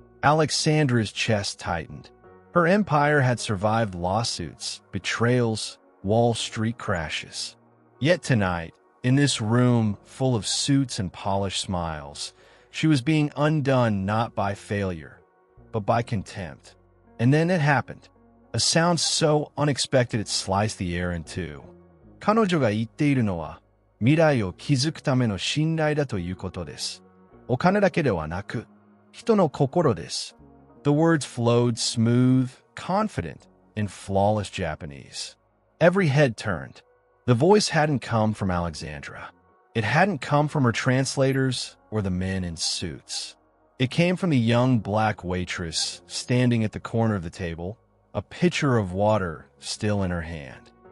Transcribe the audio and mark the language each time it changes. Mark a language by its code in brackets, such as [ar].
[en] Alexandra's chest tightened. Her empire had survived lawsuits, betrayals, Wall Street crashes. Yet tonight, in this room full of suits and polished smiles, she was being undone not by failure, but by contempt. And then it happened. A sound so unexpected it sliced the air in two. [ja] 彼女が言っているのは、未来を築くための信頼だということです。お金だけではなく、人の心です。 [en] The words flowed smooth, confident, in flawless Japanese. Every head turned. The voice hadn't come from Alexandra. It hadn't come from her translators or the men in suits. It came from the young black waitress standing at the corner of the table, a pitcher of water still in her hand.